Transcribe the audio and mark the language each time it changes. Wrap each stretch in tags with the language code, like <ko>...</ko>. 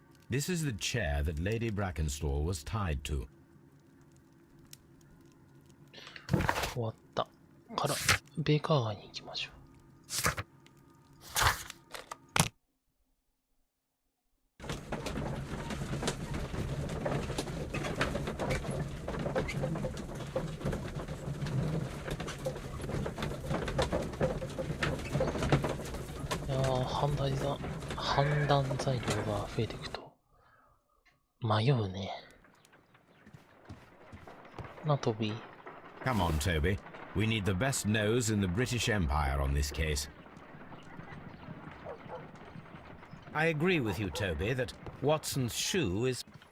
<en>This is the chair that Lady Brackenstall was tied to.</en> <ja>終わったからベーカー街に行きましょう。いやー、判断材料が増えていくと迷うね。な、トビー。</ja> <en>Come on, Toby. We need the best nose in the British Empire on this case. I agree with you, Toby, that Watson's shoe is...</en>